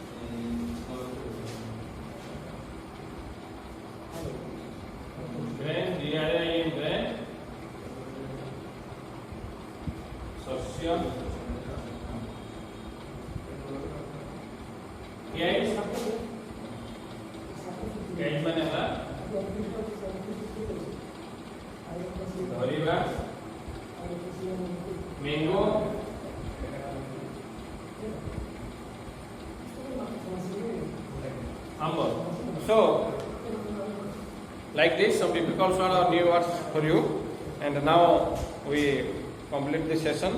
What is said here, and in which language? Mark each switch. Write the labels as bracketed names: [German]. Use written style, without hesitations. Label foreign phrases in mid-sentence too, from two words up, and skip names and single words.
[English] Grain, GRAIN, grain. शस्य. Cage. [Odia] Cage माने ହେଲା ଧରିବା. [English] Mango. Amber. So, like this, some difficult one or new words for you. And now we complete the session.